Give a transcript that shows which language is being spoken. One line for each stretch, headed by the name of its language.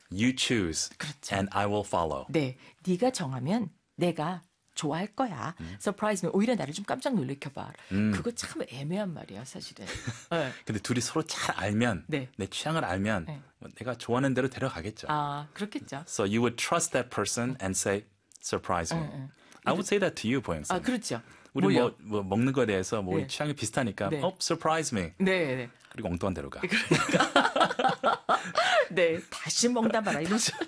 English: You choose.
Korean: 그렇죠.
English: And I will follow.
Korean: 네. 네가 정하면 내가 좋아할 거야.
English: Surprise me.
Korean: 오히려 나를 좀 깜짝 놀래켜봐. 그거 참 애매한 말이야, 사실은. 근데 둘이 서로 잘 알면, 네. 내 취향을 알면 네. 내가 좋아하는 대로 데려가겠죠. 아, 그렇겠죠.
English: So you would trust that person and say, surprise me.
Korean: 네.
English: I would say that to you, 보영쌤.
Korean: 아, 그렇죠. 우리 뭐 먹는 거에 대해서 뭐 네. 취향이 비슷하니까, 네.
English: oh, surprise me.
Korean: 네, 네. 그리고 엉뚱한 대로 가. 네, 다시 먹다 말아 이러죠.